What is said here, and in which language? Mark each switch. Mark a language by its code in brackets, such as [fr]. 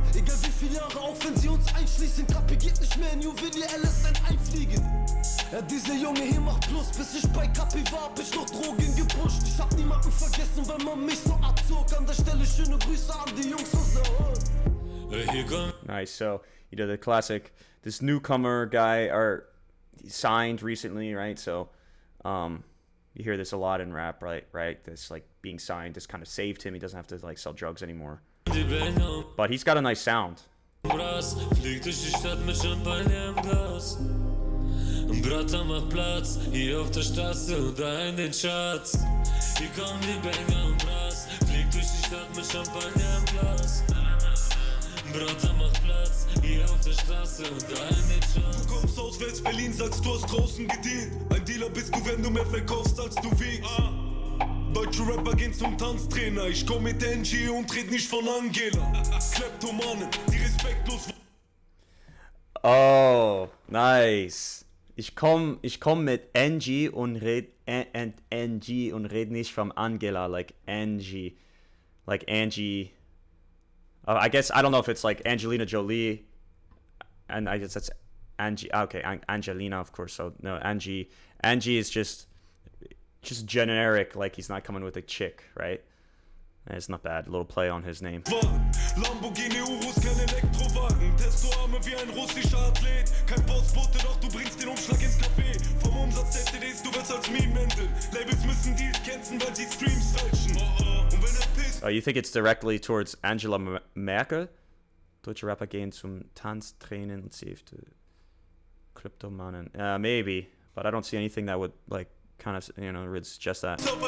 [de] Egal wie viele Jahre, auch wenn sie uns einschließen. Kapi geht nicht mehr in Juwelier, er lässt ein einfliegen. Ja, dieser Junge hier macht Plus, bis ich bei Kapi war, hab ich noch Drogen gepusht. Ich hab niemanden vergessen, weil man mich so abzog. An der Stelle schöne Grüße an die Jungs aus der Hood. [en] Nice, so, you know, the classic, this newcomer guy, or signed recently, right? So, you hear this a lot in rap, right? This, like, being signed, this kind of saved him. He doesn't have to, like, sell drugs anymore. But he's got a nice sound. [de] Fliegt durch die Stadt mit Champagner im Glas. Bratter macht Platz, hier auf der Straße und da in den Charts. Hier kommen die Banger und Brass. Fliegt durch die Stadt mit Champagner im Glas. Bratter macht Platz, hier auf der Straße und da in den Charts. Du kommst aus West-Berlin, sagst du hast draußen gedealt. Ein Dealer bist du, wenn du mehr verkaufst, als du wiegst. Deutsche Rapper gehen zum Tanztrainer. Ich komm mit NG und red nicht von Angela. Kleptomanen, die respektlos. [en] Oh, nice. [de] Ich komm mit NG und red NG und red nicht von Angela, [en] like Angie. [de] Like Angie. I guess, I don't know if it's like Angelina Jolie. And I guess that's Angie. Okay, Angelina, of course. So, no, Angie. Angie is just generic, like he's not coming with a chick, right? It's not bad. A little play on his name. Lamborghini Urus, kein Elektrowagen. Testoarme wie ein russischer Athlet. Kein Postbote, doch du bringst den Umschlag ins Café. Vom Umsatz der CDs, du wirst als Meme enden. Labels müssen Deals canceln, weil sie Streams fälschen. Und wenn er pisst. [en] You think it's directly towards Angela Merkel? [de] Deutsche Rapper gehen zum Tanztraining und saved Kryptomanen. [en] Maybe, but I don't see anything that would, like, kind of, you know, would suggest that.